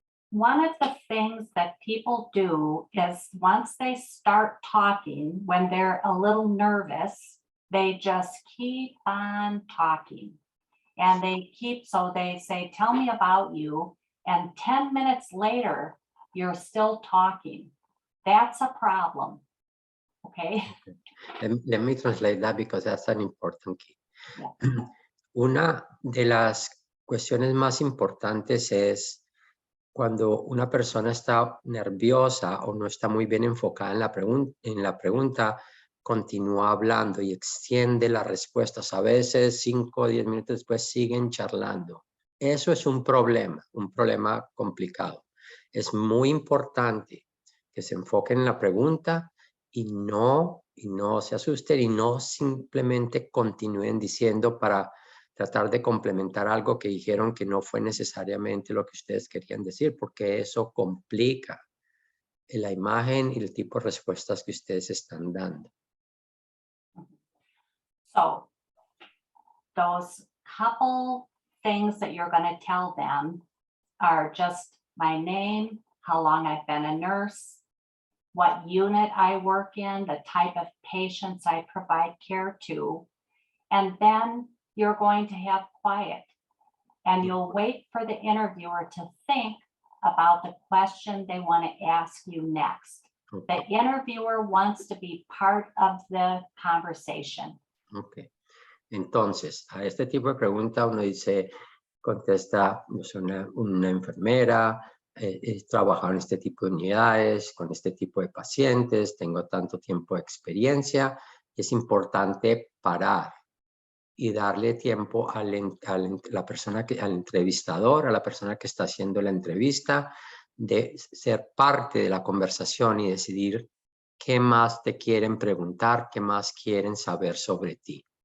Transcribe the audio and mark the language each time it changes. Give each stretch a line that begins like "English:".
English: One of the things that people do is once they start talking, when they're a little nervous, they just keep on talking. And so they say, tell me about you. And 10 minutes later, you're still talking. That's a problem. Okay. Let me translate that because that's an important key. Yeah.
Spanish: Una de las cuestiones más importantes es cuando una persona está nerviosa o no está muy bien enfocada en la pregunta, continúa hablando y extiende las respuestas. A veces 5 o 10 minutos después siguen charlando. Eso es un problema complicado. Es muy importante que se enfoquen en la pregunta y no se asusten y no simplemente continúen diciendo para tratar de complementar algo que dijeron que no fue necesariamente lo que ustedes querían decir, porque eso complica la imagen y el tipo de respuestas que ustedes están dando.
English: So those couple things that you're going to tell them are just my name, how long I've been a nurse, what unit I work in, the type of patients I provide care to, and then you're going to have quiet and you'll wait for the interviewer to think about the question they want to ask you next. Okay. The interviewer wants to be part of the conversation. Ok.
Spanish: Entonces, a este tipo de pregunta uno dice, contesta, pues, una enfermera, he trabajado en este tipo de unidades, con este tipo de pacientes, tengo tanto tiempo de experiencia. Es importante parar y darle tiempo al entrevistador, a la persona que está haciendo la entrevista, de ser parte de la conversación y decidir qué más te quieren preguntar, qué más quieren saber sobre ti.